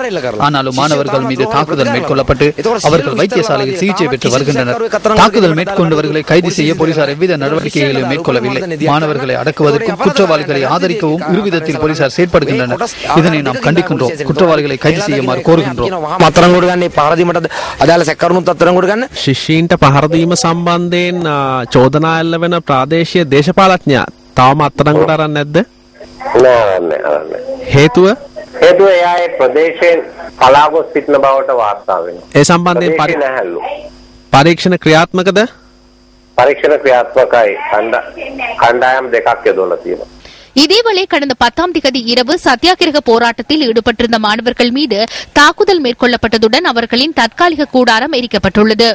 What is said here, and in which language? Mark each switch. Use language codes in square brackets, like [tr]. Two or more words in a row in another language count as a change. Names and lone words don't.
[ta] ஆனாலும் மாணவர்கள் மீது தாக்குதல் மேற்கொள்ளப்பட்டு அவர்கள் வைத்தியசாலையில் சிகிச்சை பெற்று வருகின்றனர். தாக்குதல் மேற்கொண்டவர்களை கைது செய்ய போலீசார் எவ்வித நடவடிக்கைகளையும் மேற்கொள்ளவில்லை. மாணவர்களை அடக்குவதற்கும் குற்றவாளிகளை ஆதரிக்கவும் இருவிதத்தில் போலீசார் செயற்படுகின்றனர். இதனை நாம் கண்டிக்கின்றோம். குற்றவாளிகளை கைது செய்யுமாறு கோருகின்றோம். [si] ශිෂ්‍යීන්ට පහරදීම සම්බන්ධයෙන් චෝදනා එල්ල වෙන ප්‍රාදේශීය දේශපාලඥයා තවම අත්අඩංගුවට අරන් නැද්ද? හේතුව එයා ඒ ප්‍රදේශයෙන් පලාගොස් සිටින බවට වාර්තා වෙනවා. ඒ සම්බන්ධයෙන් පරීක්ෂණ ක්‍රියාත්මකද? පරීක්ෂණ ක්‍රියාත්මකයි. කණ්ඩායම් දෙකක් යොදවලා තියෙනවා. [ta] இதேவேளை கடந்த 10ஆம் தேதி இரவு சத்தியாகிரக போராட்டத்தில் ஈடுபட்டிருந்த மாணவர்கள் மீது தாக்குதல் மேற்கொள்ளப்பட்டதுடன் அவர்களின் தற்காலிக கூடாரம் எரிக்கப்பட்டுள்ளது.